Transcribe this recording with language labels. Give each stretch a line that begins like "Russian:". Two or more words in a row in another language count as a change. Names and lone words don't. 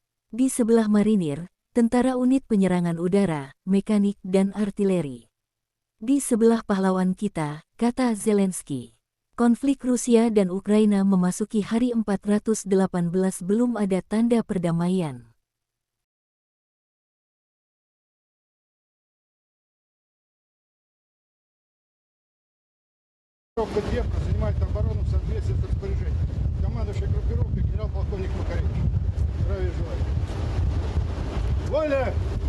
Indonesian: Di sebelah marinir, tentara unit penyerangan udara, mekanik dan artileri. Di sebelah pahlawan kita, kata Zelensky. Konflik Rusia dan Ukraina memasuki hari 418 belum ada tanda perdamaian.
Russian: Группа Днепра занимает оборону в соответствии с распоряжением. Командующий группировкой генерал-полковник Макаревич. Здравия желаю. Воля!